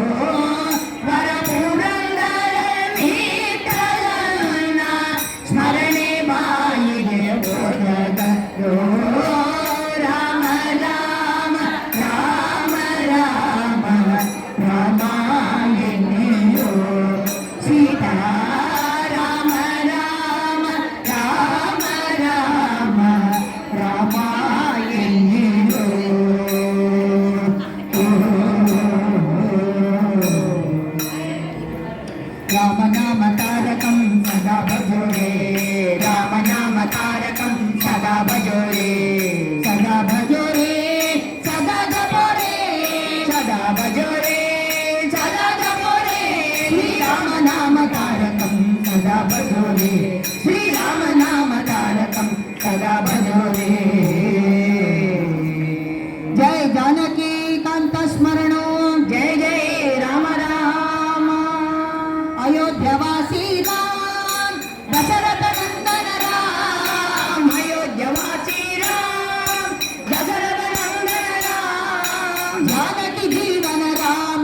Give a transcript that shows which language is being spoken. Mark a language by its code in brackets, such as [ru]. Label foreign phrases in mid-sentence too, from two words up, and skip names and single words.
[kn] ಪರಪುರಂದರ ವಿಠಲನ ಸ್ಮರಣೆ ಬಾಯಿಗೆ ಒದಗದು ರಾಮ ರಾಮ ರಾಮ ರಾಮ ರಾಮ ಎನ್ನಿರೋ ಸೀತಾ ರಾಮ ರಾಮ ರಾಮ ರಾಮ ರಾಮ ಎನ್ನಿರೋ [sa] ರಾಮ ನಾಮ ತಾರಕಂ ಸದಾ ಭಜೋರೆ ರಾಮ ನಾಮ ತಾರಕಂ ಸದಾ ಭಜೋರೆ ಸದಾ ಭಜೋರೆ ಸದಾ ಜಪೋರೆ ಸದಾ ಭಜೋರೆ ಸದಾ ಜಪೋರೆ ಶ್ರೀರಾಮ ನಾಮ ತಾರಕಂ ಸದಾ ಭಜೋರೆ ಶ್ರೀರಾಮ ನಾಮ ತಾರಕಂ ಸದಾ ಭಜೋರೆ ಜಯ ಜಾನಕಿ ಕಾಂತ ಸ್ಮರಣೋ ಜಯ ಜಯ ರಾಮ ರಾಮ ಅಯೋಧ್ಯವಾಸಿ ರಾಮ ದಶರಥ ನಂದನ ರಾಮ ಅಯೋಧ್ಯವಾಸಿ ರಾಮ ದಶರಥ ನಂದನ ರಾಮ ಜಾನಕಿ ಜೀವನ ರಾಮ